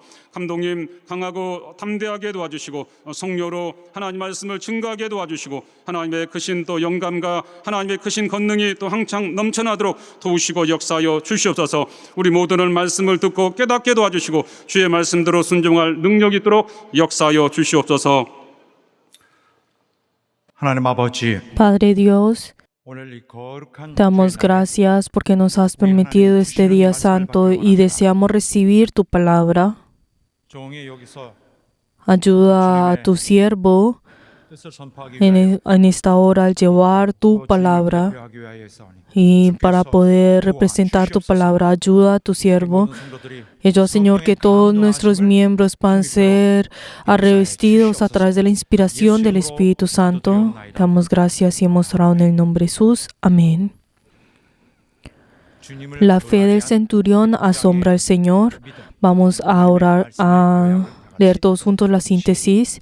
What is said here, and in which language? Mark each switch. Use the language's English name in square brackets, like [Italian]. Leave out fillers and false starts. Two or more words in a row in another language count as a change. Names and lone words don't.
[Korean] 감독님 강하고 담대하게 도와주시고 성령으로 하나님 말씀을 증거하게 도와주시고 하나님의 크신 또 영감과 하나님의 크신 권능이 또 항상 넘쳐나도록 도우시고 역사하여 주시옵소서. 우리 모두는 말씀을 듣고 깨닫게 도와주시고 주의 말씀대로 순종할 능력이 있도록 역사하여 주시옵소서. 하나님 아버지, [Spanish] Padre Dios, [Korean] 오늘 이 거룩한 [Spanish] damos gracias porque nos has permitido este día santo y deseamos recibir tu palabra. [Korean] 종이 여기서 [Spanish] Ayuda a tu siervo [Korean] 뜻을 선포하기 위하여 [Spanish] en esta hora al llevar tu palabra [Korean] 대표하기 위하여서니 [Spanish] y para poder representar tu palabra. Ayuda a tu siervo. [Korean] 모든 성도들이 [Spanish] Y yo, Señor, que todos nuestros miembros puedan ser revestidos a través de la inspiración del Espíritu Santo. Damos gracias y hemos orado en el nombre de Jesús. Amén. [Korean] 주님을 [Spanish] La fe del centurión asombra al Señor. Vamos a orar, a leer todos juntos la síntesis.